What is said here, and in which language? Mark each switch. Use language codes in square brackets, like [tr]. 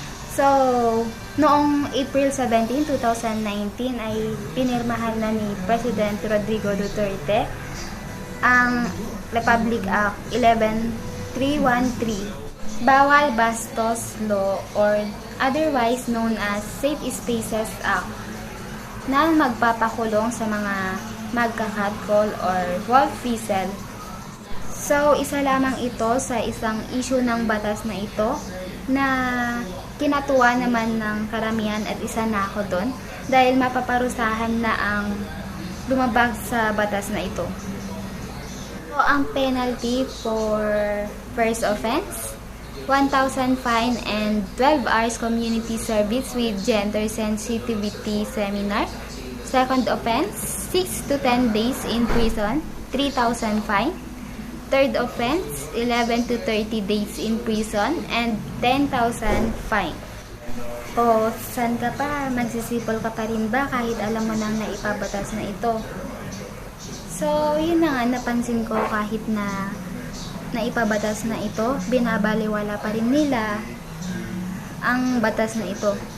[tl] So, noong April 17, 2019 ay pinirmahan na ni President Rodrigo Duterte ang Republic Act 11313, Bawal Bastos Law or otherwise known as Safe Spaces Act, na magpapakulong sa mga magka-catcall or wolf whistle. So, isa lamang ito sa isang issue ng batas na ito na kinatuwa naman ng karamihan at isa na ako doon dahil mapaparusahan na ang lumabag sa batas na ito. [en] So, ang penalty for first offense, 1,000 fine and 12 hours community service with gender sensitivity seminar. Second offense, 6 to 10 days in prison, 3,000 fine. Third offense, 11 to 30 days in prison and 10,000 fine. [tl] O, saan ka pa? Magsisipol ka pa rin ba kahit alam mo nang naipabatas na ito? So, yun na nga, napansin ko kahit na naipabatas na ito, binabaliwala pa rin nila ang batas na ito.